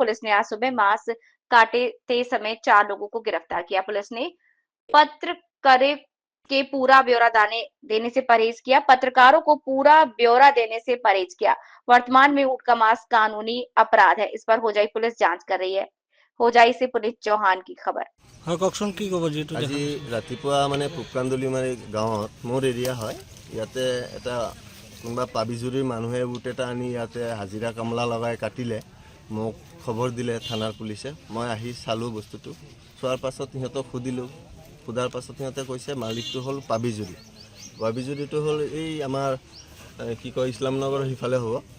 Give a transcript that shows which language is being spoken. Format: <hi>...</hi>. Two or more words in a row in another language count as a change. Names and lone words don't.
<hi>पुलिस ने आज सुबह मांस काटते समय 4 लोगों को गिरफ्तार किया। पुलिस ने पत्रकारों के पूरा ब्यौरा देने से परहेज किया। पत्रकारों को पूरा ब्यौरा देने से परहेज किया। वर्तमान में ऊंट का मांस कानूनी अपराध है। इस पर होजाई पुलिस जांच कर रही है। होजाई से पुनीत चौहान की खबर।</hi> <as>কওকচোন কি ক'ব যেটো আজি ৰাতিপুৱা মানে পুকান্দুলি মাৰি গাঁৱত মোৰ এৰিয়া হয় ইয়াতে এটা কোনোবা পাবিজুৰিৰ মানুহে উট এটা আনি ইয়াতে হাজিৰা কামলা লগাই কাটিলে মোক খবৰ দিলে থানাৰ পুলিচে মই আহি চালোঁ বস্তুটো চোৱাৰ পাছত সিহঁতক সুধিলোঁ সোধাৰ পাছত সিহঁতে কৈছে মালিকটো হ'ল পাবিজুৰিটো হ'ল এই আমাৰ কি কয় ইছলামনগৰৰ সিফালে হ'ব</as>